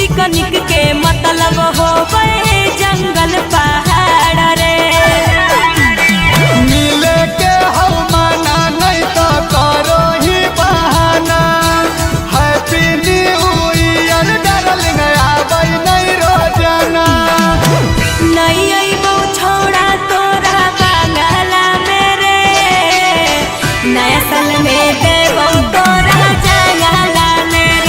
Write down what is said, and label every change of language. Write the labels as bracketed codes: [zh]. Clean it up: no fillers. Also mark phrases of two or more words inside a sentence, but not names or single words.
[mai] पिकनिक के मतलब हो गए जंगल पहाड़ रे। मिले के हौ माना नहीं तो करो ही बहाना। [en] Happy New Year darling [mai] आबै नहीं रोजाना। नहीं अइबौ छौड़ा तोरा बांगला मेरे, नया साल में देबौ तोरा जंगला मेरे।